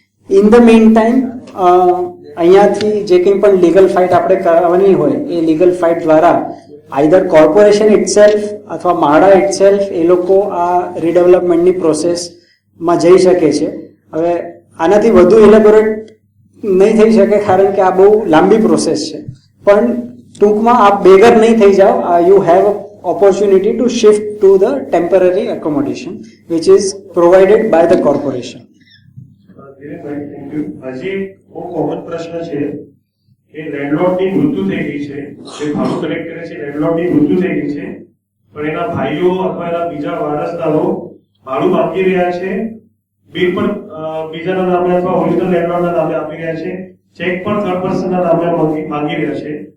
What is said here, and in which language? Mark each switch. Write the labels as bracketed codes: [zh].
[en] in the mean time [gu] અહીંયાથી જે કંઈ પણ લીગલ ફાઇટ આપણે કરવાની હોય એ લીગલ ફાઇટ દ્વારા આઈધર કોર્પોરેશન ઇટસેલ્ફ અથવા માળા ઇટસેલ્ફ એ લોકો આ રીડેવલપમેન્ટની પ્રોસેસમાં જઈ શકે છે. હવે આનાથી વધુ ઇલેબોરેટ નહીં થઈ શકે કારણ કે આ બહુ લાંબી પ્રોસેસ છે, પણ ટૂંકમાં આપ બેઘર નહીં થઈ જાઓ. You have [en] opportunity to shift to the temporary accommodation which is provided by the corporation. Dhirenbhai, thank you. [gu] હજી બહુ કોમન પ્રશ્ન છે કે લેન્ડલોર્ડની મૃત્યુ થઈ ગઈ છે, જે ભાડું કલેક્ટ કરે છે લેન્ડલોર્ડની મૃત્યુ થઈ ગઈ છે, પણ એના ભાઈઓ અથવા એના બીજા વારસદારો ભાડું માંગી રહ્યા છે, બિલ પણ બીજાના નામે અથવા ઓરિજિનલ લેન્ડલોર્ડના નામે આપી રહ્યા છે, ચેક પણ થર્ડ પર્સનના નામે માંગી રહ્યા છે.